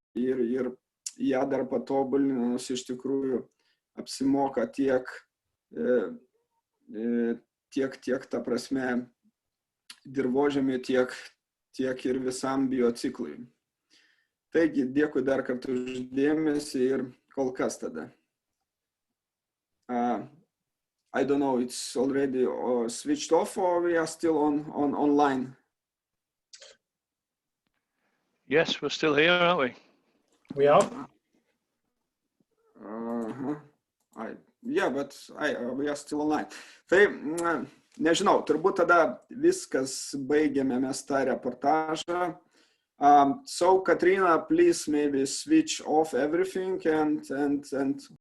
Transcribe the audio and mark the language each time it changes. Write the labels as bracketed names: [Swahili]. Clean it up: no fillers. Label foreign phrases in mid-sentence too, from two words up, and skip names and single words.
[Lithuanian] ją dar patobulinus iš tikrųjų apsimoka tiek ta prasme dirvožemiui, tiek ir visam biociklui. Taigi, dėkui dar kartą už dėmesį ir kol kas tada. [English] I don't know, it's already switched off or we are still online? Yes, we're still here, aren't we? We are. Yeah, but we are still online. [Lithuanian] Tai, nežinau, turbūt tada viskas baigėme mes tą reportažą. [English] So, Katrina, please maybe switch off everything and